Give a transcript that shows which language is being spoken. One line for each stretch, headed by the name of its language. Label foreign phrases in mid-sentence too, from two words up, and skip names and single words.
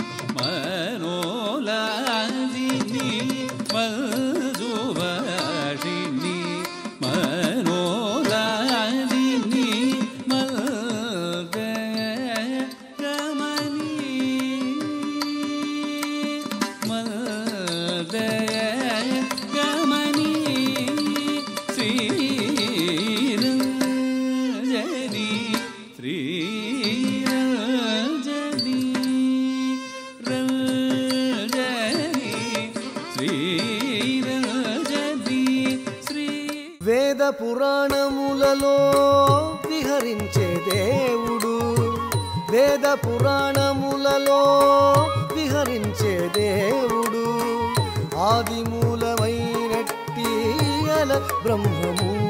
Sanskrit: मनोलाजिनी मजु भाषिणी मनोलाजिनी मदयगमनी श्रीरञ्जनी श्रीरञ्जनी रञ्जनी श्रीरञ्जनी श्री
Telugu: వేద పురాణములలో విహరించే దేవుడు వేద పురాణములలో విహరించే దేవుడు ఆది మూలమైనట్టి అల బ్రహ్మము